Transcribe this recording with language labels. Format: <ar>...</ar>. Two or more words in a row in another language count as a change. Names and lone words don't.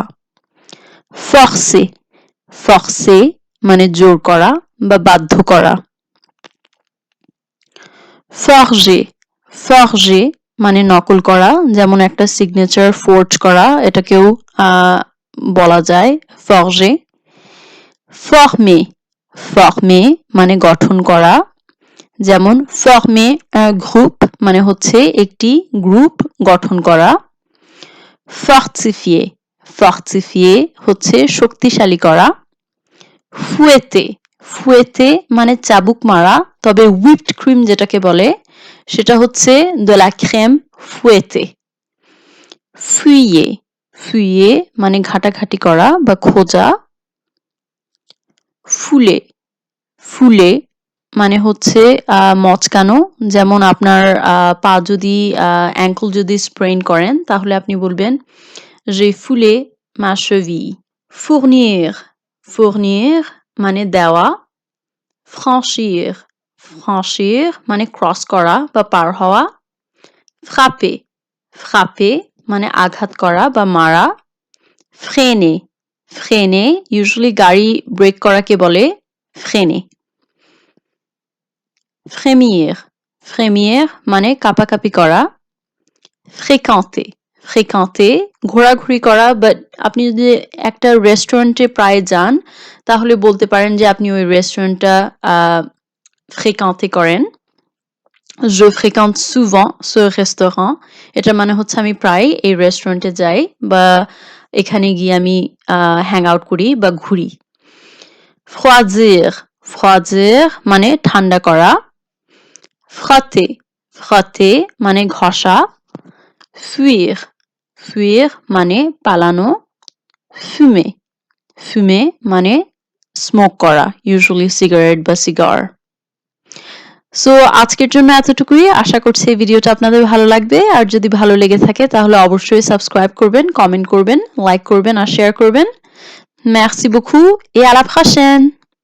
<fr>Forcer. Forcer</fr> <bn>মানে জোর করা বা বাধ্য করা।</bn> <fr>Forger. Forger</fr> <bn>মানে নকল করা, যেমন একটা</bn> <en>signature forge</en> <bn>করা, এটাকেও বলা যায় forger.</bn> <fr>Former. Former</fr> <bn>মানে গঠন করা, যেমন</bn> <fr>former un groupe</fr> <bn>মানে হচ্ছে একটি গ্রুপ গঠন করা।</bn> <fr>Fortifier. Fortifier</fr> <bn>হচ্ছে শক্তিশালী করা।</bn> <fr>Fouetter. Fouetter</fr> <bn>মানে চাবুক মারা, তবে</bn> <en>whipped cream</en> <bn>যেটাকে বলে সেটা হচ্ছে</bn> <fr>de la crème fouettée. Fouiller. Fouiller</fr> <bn>মানে ঘাটাঘাটি করা বা খোঁজা।</bn> <fr>Fouler. Fouler</fr> <bn>মানে হচ্ছে মচকানো, যেমন আপনার পা যদি অ্যাঙ্কল যদি স্প্রেন করেন তাহলে আপনি বলবেন</bn> <fr>j'ai foulé ma cheville. Fournir. Fournir</fr> <bn>মানে দেওয়া।</bn> <fr>Franchir. Franchir</fr> <bn>মানে ক্রস করা বা পার হওয়া।</bn> <fr>Frapper. Frapper</fr> <bn>মানে আঘাত করা বা মারা।</bn> <fr>Freiner. Freiner</fr> <bn>ইউজুয়ালি গাড়ি ব্রেক করাকে বলে freiner.</bn> <fr>Frémir. Frémir</fr> <bn>মানে কাঁপাকাঁপি করা।</bn> <fr>Fréquenter. Fréquenter</fr> <bn>ঘোরাঘুরি করা, বাট আপনি যদি একটা রেস্টুরেন্টে প্রায় যান তাহলে বলতে পারেন যে আপনি ওই রেস্টুরেন্টটা fréquenter করেন।</bn> <fr>Je fréquente souvent ce restaurant</fr> <bn>এটার মানে হচ্ছে আমি প্রায় এই রেস্টুরেন্টে যাই বা এখানে গিয়ে আমি</bn> <en>hang out</en> <bn>করি বা ঘুরি।</bn> <fr>Froidir. Froidir</fr> <bn>মানে ঠান্ডা করা।</bn> <fr>Frotter. Frotter</fr> <bn>মানে ঘষা।</bn> <fr>Fuir. Fuir</fr> <bn>মানে পালানো।</bn> <fr>Fumer. Fumer</fr> <bn>মানে স্মোক করা, ইউজুয়ালি সিগারেট বা সিগার। সো আজকের জন্য এতটুকুই। আশা করছি এই ভিডিওটা আপনাদের ভালো লাগবে, আর যদি ভালো লেগে থাকে তাহলে অবশ্যই সাবস্ক্রাইব করবেন, কমেন্ট করবেন, লাইক করবেন আর শেয়ার করবেন।</bn> <fr>Merci beaucoup et à la prochaine!</fr>